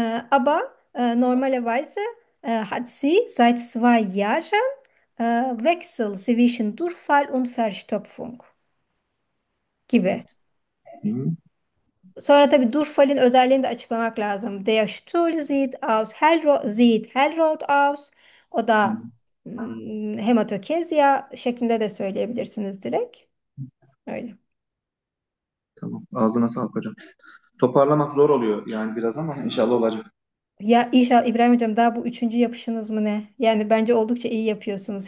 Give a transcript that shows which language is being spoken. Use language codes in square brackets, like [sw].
[de] Aber normalerweise hat sie seit 2 Jahren Wechsel zwischen Durchfall und Verstopfung [tr] gibi. Sonra tabii Durchfall'in özelliğini de açıklamak lazım. [de] Der Stuhl sieht hellrot aus. [tr] O da hematokezia şeklinde de söyleyebilirsiniz direkt. Öyle. Tamam. Ağzına sağlık hocam. Toparlamak zor oluyor yani biraz ama inşallah olacak. Ya inşallah İbrahim Hocam, daha bu 3. yapışınız mı ne? Yani bence oldukça iyi yapıyorsunuz.